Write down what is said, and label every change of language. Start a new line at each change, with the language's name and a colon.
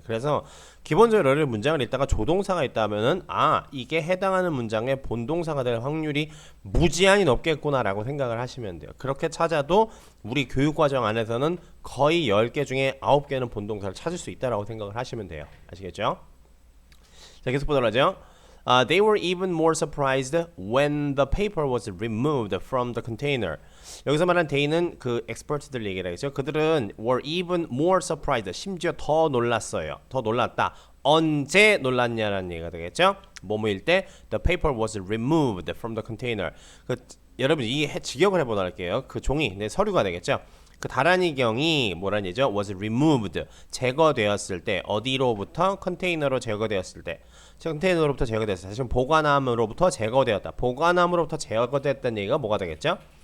Korean: 그래서 기본적으로 여러 문장을 읽다가 조동사가 있다면은 이게 해당하는 문장의 본동사가 될 확률이 무지한히 높겠구나라고 생각을 하시면 돼요. 그렇게 찾아도 우리 교육과정 안에서는 거의 10개 중에 9개는 본동사를 찾을 수 있다라고 생각을 하시면 돼요. 아시겠죠? 자, 계속 보도록 하죠.
English: They were even more surprised when the paper was removed from the container.
Korean: 여기서 말한 they는 그 expert들 얘기를 하겠죠. 그들은
English: were even more surprised.
Korean: 심지어 더 놀랐어요. 더 놀랐다. 언제 놀랐냐라는 얘기가 되겠죠.
English: 뭐뭐일 때 the paper was removed from the container.
Korean: 여러분 이 직역을 해보도록 할게요. 그 종이 서류가 되겠죠. 그 다란이경이 뭐라는 얘기죠?
English: was removed.
Korean: 제거되었을 때 어디로부터? 컨테이너로 제거되었을 때. 컨테이너로부터 제거되었을 때. 지금 보관함으로부터 제거되었다. 보관함으로부터 제거됐다는 얘기가 뭐가 되겠죠?